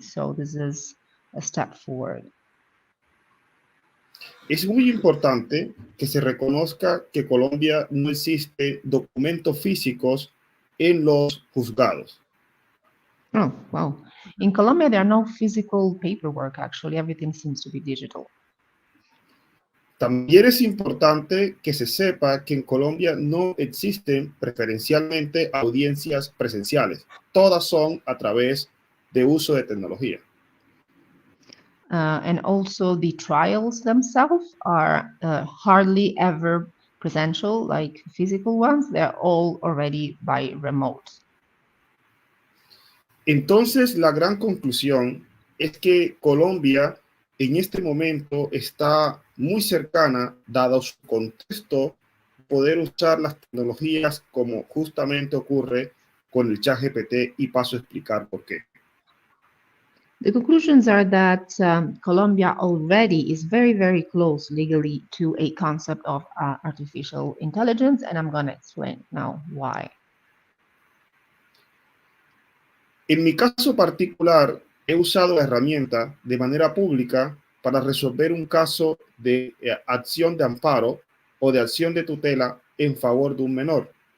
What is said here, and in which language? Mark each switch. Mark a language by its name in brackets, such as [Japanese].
[English] So this is a step forward. [Spanish] Es muy importante que se reconozca que en Colombia no existe documentos físicos en los juzgados. [English] Oh, wow. In Colombia, there are no physical paperwork, actually. Everything seems to be digital. [Spanish] También es importante que se sepa que en Colombia no existen preferencialmente audiencias presenciales. Todas son a través de uso de tecnología. [English] And also the trials themselves are hardly ever presential, like physical ones. They're all already by remote. [Spanish] Entonces, la gran conclusión es que Colombia en este momento está muy cercana, dado su contexto, poder usar las tecnologías como justamente ocurre con el ChatGPT, y paso a explicar por qué. [English] The conclusions are that Colombia already is very, very close legally to a concept of artificial intelligence, and I'm going to explain now why. [Spanish] En mi caso particular, he usado la herramienta de manera pública para resolver un caso de acción de amparo o de acción de tutela en favor de un menor.